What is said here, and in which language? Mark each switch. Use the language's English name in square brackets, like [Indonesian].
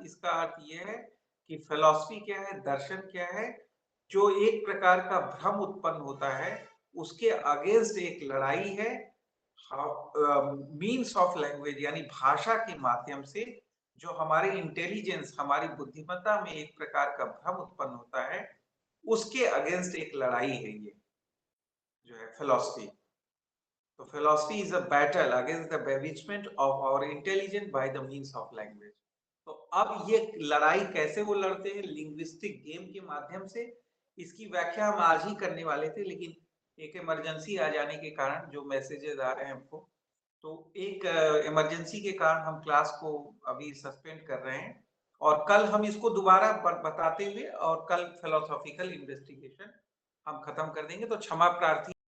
[Hindi] इसका अर्थ यह है कि फिलॉसफी क्या है, दर्शन क्या है, जो एक प्रकार का भ्रम उत्पन्न होता है, उसके अगेंस्ट एक लड़ाई है, मीन्स ऑफ लैंग्वेज यानी भाषा के माध्यम से, जो हमारे इंटेलिजेंस, हमारी बुद्धिमत्ता में एक प्रकार का भ्रम उत्पन्न होता है, उसके अगेंस्ट एक लड़ाई है ये जो है फिलॉसफी। तो [English] philosophy is a battle against the bewitchment of our intelligence by the means of language. [Hindi] तो अब ये लड़ाई कैसे वो लड़ते हैं? लिंग्विस्टिक गेम के माध्यम से। इसकी व्याख्या हम आज ही करने वाले थे, लेकिन एक इमरजेंसी आ जाने के कारण जो मैसेजेस आ रहे हैं हमको, तो एक इमरजेंसी के कारण हम क्लास को अभी सस्पेंड कर रहे हैं, और कल हम इसको दोबारा बताते हुए और कल फिलोसॉफिकल इन्वेस्टिगेशन हम खत्म कर देंगे। तो क्षमा प्रार्थी